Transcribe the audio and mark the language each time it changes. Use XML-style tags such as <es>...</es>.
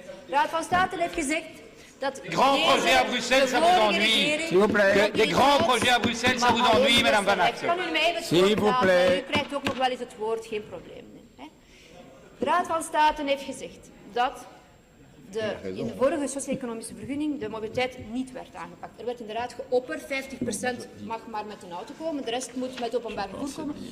<nl>Raad van State heeft gezegd dat</nl> <fr>Grands projets à Bruxelles, ça vous ennuie. S'il vous plaît. Des grands projets à Bruxelles, ça vous ennuie, madame Van Acter.</fr> <nl>Kan u mij even het woord laten? U krijgt ook nog wel eens het woord, geen probleem. Hè? De Raad van State heeft gezegd dat in de vorige socio-economische vergunning de mobiliteit niet werd aangepakt. Er werd inderdaad geopperd, 50% mag maar met een auto komen, de rest moet met openbaar vervoer komen.</nl>